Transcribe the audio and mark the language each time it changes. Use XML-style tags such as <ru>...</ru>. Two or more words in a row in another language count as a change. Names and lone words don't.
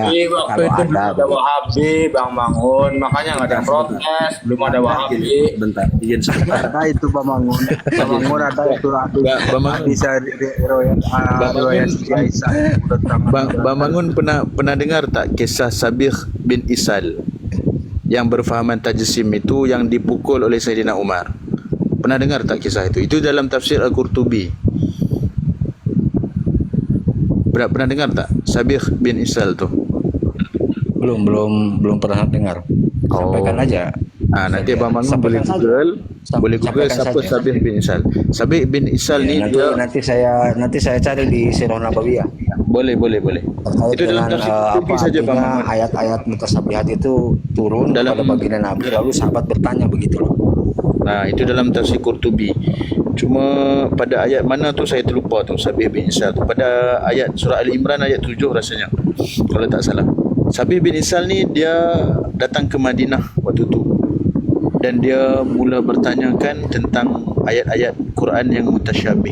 <ms>Waktu itu belum ada Wahabi, Bang Mangun, makanya nggak ada yang protes, belum ada Wahabi. Bentar, izin sebentar. Ada itu Bang Mangun. Bang Mangun ada itu hadis riwayat Aisyah. Bang Mangun pernah dengar tak kisah Sabih bin Isal yang berfahaman tajsim itu yang dipukul oleh Sayyidina Umar? Pernah dengar tak kisah itu? Itu dalam tafsir Al-Qurtubi. Pernah dengar tak Sabih bin Isal tu? Belum pernah dengar. Sampaikan aja. Nanti Abang Mangun boleh Google siapa Sabih bin Isal. Sabih bin Isal ni nanti saya cari di Sirah Nabawiyah. Boleh. Itu dalam tafsir Qurtubi saja Bang Mangun. Ayat-ayat mutasabihat itu turun pada baginda Nabi, lalu sahabat bertanya begitu loh. Nah, itu dalam tafsir Qurtubi. Cuma pada ayat mana tu saya terlupa tu Sabih bin Isal tu. Pada ayat surah Ali Imran ayat 7 rasanya, kalau tak salah. Sabih bin Isal ni dia datang ke Madinah waktu tu, dan dia mula bertanyakan tentang ayat-ayat Quran yang mutasyabih.</ms>